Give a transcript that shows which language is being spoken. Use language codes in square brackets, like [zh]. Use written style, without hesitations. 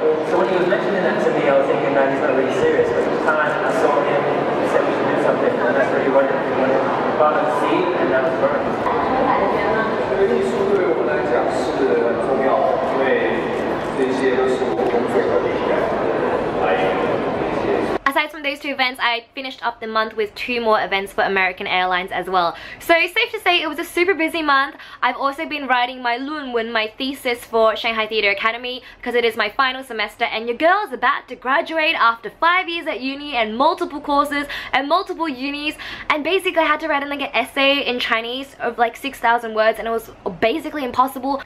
[en] So when he was mentioning that to me, I was thinking that he's not really serious. But each time I saw him, he said we should do something, and that's where he wanted to follow the seat, and that was perfect. [zh] 艺术对我来讲是很重要的，因为这些都是我工作的灵感来源。 [en] Aside from those 2 events, I finished up the month with 2 more events for American Airlines as well. So safe to say it was a super busy month. I've also been writing my Lunwen, my thesis for Shanghai Theatre Academy, because it is my final semester, and your girl is about to graduate after 5 years at uni and multiple courses and multiple unis, and basically I had to write like an essay in Chinese of like 6,000 words, and it was basically impossible.